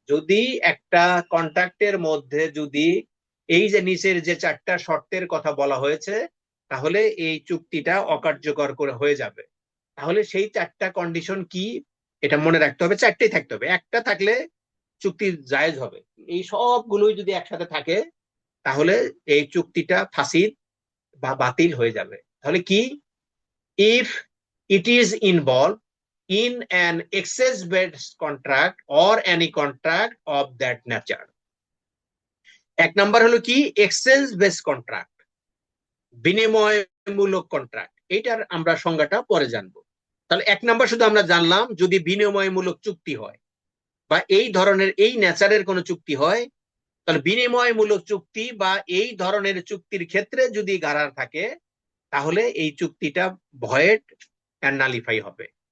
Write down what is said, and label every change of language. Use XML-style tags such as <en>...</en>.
<bn>যদি একটা কন্ট্রাক্টের মধ্যে যদি এই যে নিচের যে 4টা শর্তের কথা বলা হয়েছে, তাহলে এই চুক্তিটা অকার্যকর করে হয়ে যাবে। তাহলে সেই চারটা কন্ডিশন কি এটা মনে রাখতে হবে, চারটেই থাকতে হবে, একটা থাকলে চুক্তি জায়েজ হবে। এই সবগুলোই যদি একসাথে থাকে তাহলে এই চুক্তিটা ফাসিদ বা বাতিল হয়ে যাবে। তাহলে কি?</bn> <en>If it is involve in an excess based contract or any contract of that nature.</en> <bn>এক নাম্বার হলো কি?</bn> <en>Exchange base contract, বিনিময়মূলক contract.</en> <bn>এটার আমরা সংজ্ঞাটা পরে জানবো। তাহলে এক নাম্বার শুধু আমরা জানলাম যদি বিনিময়মূলক চুক্তি হয় বা এই ধরনের এই নেচারের কোনো চুক্তি হয়, তাহলে বিনিময়মূলক চুক্তি বা এই ধরনের চুক্তির ক্ষেত্রে যদি গারার থাকে তাহলে এই চুক্তিটা</bn> <en>void and nullify</en> <bn>হবে।</bn>